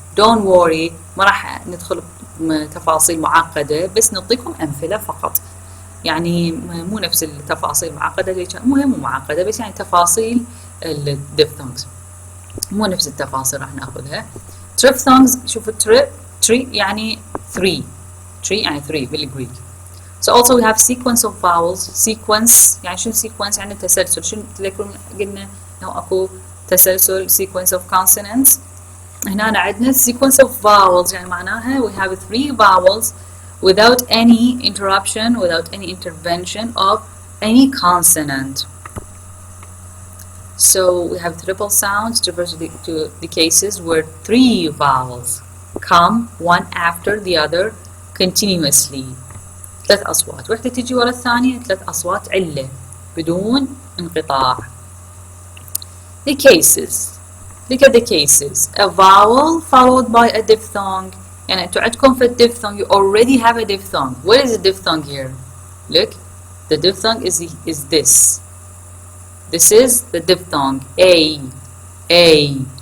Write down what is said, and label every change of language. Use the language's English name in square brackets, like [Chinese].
[English] Don't worry، [Arabic] ما راح ندخل تفاصيل معقدة، بس نعطيكم أمثلة فقط. يعني مو نفس التفاصيل معقدة، مو معقدة، بس يعني تفاصيل الديفثونجز مو نفس التفاصيل راح ناخذها. تريفثونجز شوفوا تري يعني 3 يعني 3 بالجريك. [English] So also we have sequence of vowels. [Arabic] Sequence يعني شنو sequence؟ يعني تسلسل. شنو تذكرون قلنا انه اكو تسلسل [English] sequence of consonants. [Arabic] هنا عندنا [English] sequence of vowels [Arabic] يعني معناها [English] we have 3 vowels without any interruption, without any intervention of any consonant. So we have triple sounds to the cases where 3 vowels come one after the other continuously. [Arabic] 3 أصوات، وحدة تجي ورا الثانية، 3 أصوات علة بدون انقطاع. [English] The cases. Look at the cases. A vowel followed by a diphthong. [Arabic] يعني انتوا عندكم في [English] diphthong, you already have a diphthong. What is a diphthong here? Look, the diphthong is this. This is the diphthong. A.